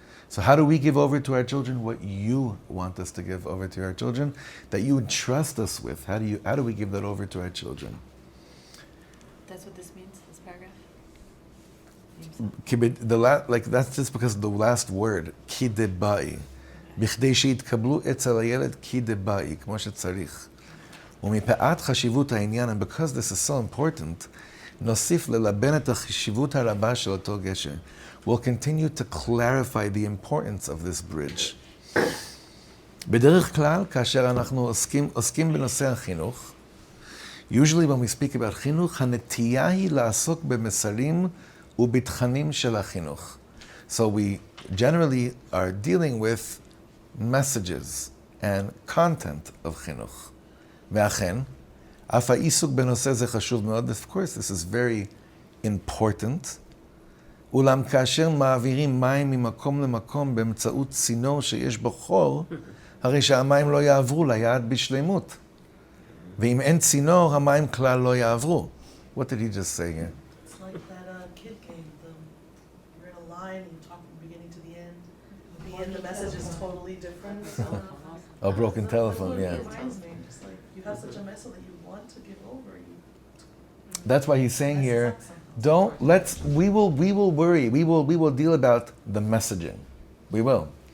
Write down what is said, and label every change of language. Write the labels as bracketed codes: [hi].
[en] So how do we give over to our children what you want us to give over to our children, that you entrust us with? How do we give that over to our children? That's what this means, this paragraph? That's just because of the last word, kibbul. [he] בכדי שיתקבלו אצל הילד kibbul, כמו שצריך. ומפאת חשיבות העניין, [en] and because this is so important, [he] נוסיף ללבן את החשיבות הרבה של אותו גשר. [en] We'll continue to clarify the importance of this bridge. [he] בדרך כלל, כאשר אנחנו עוסקים בנושא החינוך, [en] usually when we speak about [he] חינוך, הנטייה היא לעסוק במסרים ובתכנים של החינוך. [en] So we generally are dealing with messages and content of חינוך. [he] ואכן, אף העיסוק בנושא זה חשוב מאוד. [en] Of course, this is very important. [he] אולם כאשר מעבירים מים ממקום למקום באמצעות צינור שיש בו חור, הרי שהמים לא יעברו ליעד בשלמות. ואם אין צינור, המים כלל לא יעברו. [en] What did he just say here? It's like that kid game. You're in a line and you talk from the beginning to the end. At the end, the message is totally different. So, A broken telephone, yeah. It reminds me, just like you have such a message that you want to give over. That's why he's saying here, we will worry, we will deal about the messaging. We will.